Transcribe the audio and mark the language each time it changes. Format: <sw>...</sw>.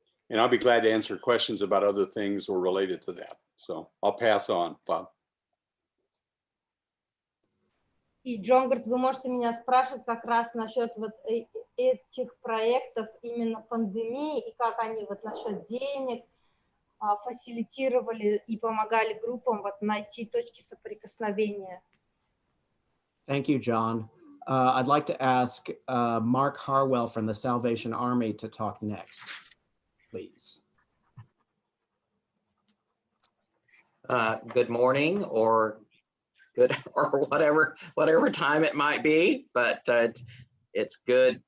<en>And I'll be glad to answer questions about other things or related to that. So I'll pass on, Bob.</en> <ru>И Джон говорит, вы можете меня спрашивать как раз насчет вот этих проектов именно пандемии и как они вот насчет денег фасилитировали и помогали группам вот найти точки соприкосновения.</ru> <en>Thank you, John. I'd like to ask Mark Harwell from the Salvation Army to talk next, please. Good morning or good or whatever time it might be, but it's good.</en>